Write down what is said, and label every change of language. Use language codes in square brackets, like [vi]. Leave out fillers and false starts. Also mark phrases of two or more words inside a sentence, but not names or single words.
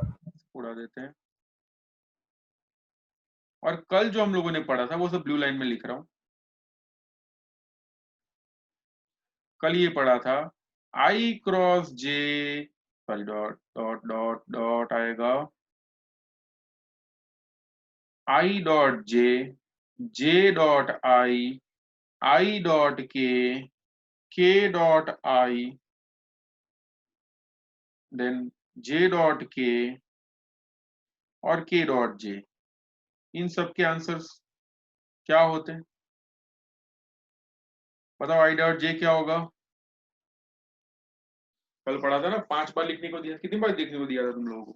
[hi] उड़ा देते हैं। और कल जो हम लोगों ने पढ़ा था वो सब [en] blue line [hi] में लिख रहा हूं, कल ये पढ़ा था [en] I cross J, sorry dot dot dot dot [hi] आएगा, [en] I dot j, j dot I dot k dot I, then j dot k और k dot j, [hi] इन सब के आंसर्स क्या होते हैं? बताओ [en] I dot j [hi] क्या होगा? कल पढ़ा था ना, 5 बार लिखने को दिया, कितनी बार लिखने को दिया था तुम लोगों को?